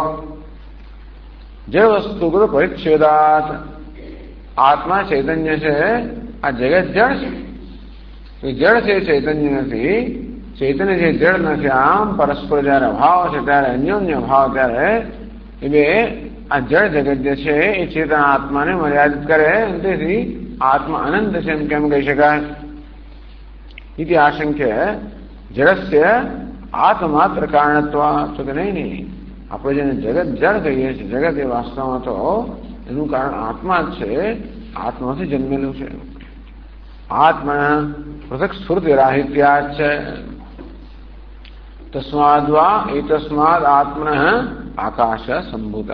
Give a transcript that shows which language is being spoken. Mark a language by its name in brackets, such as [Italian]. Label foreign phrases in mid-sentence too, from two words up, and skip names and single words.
[Gujarati] જે વસ્તુ પરિચ્છેદાત, આત્મા ચૈતન્ય છે, આ જગત જળ છે. જળ છે, ચૈતન્ય નથી. ચૈતન્ય છે, જળ નથી. આમ પરસ્પર જયારે અભાવ છે ત્યારે અન્યોન્ય ભાવ, ત્યારે એ બે આ જળ જગત જે છે એ ચેતન આત્માને મર્યાદિત કરે. તેથી આત્મા અનંત છે એમ કેમ કહી શકાય? [Sanskrit] इति आशंक्य जड़स्य आत्मात्र कारणत्व. [Hindi] तो कि नहीं, [Gujarati] આપણે જેને જગત જળ કહીએ છીએ, જગત એ વાસ્તવમાં તો એનું કારણ આત્મા જ છે, આત્માથી જન્મેલું છે. આત્મા પૃથક સ્ફૂર્તિ રાહિત્યા છે. [Sanskrit] તસ્માદ્વા એતસ્માદ આત્મન આકાશ સંભૂત.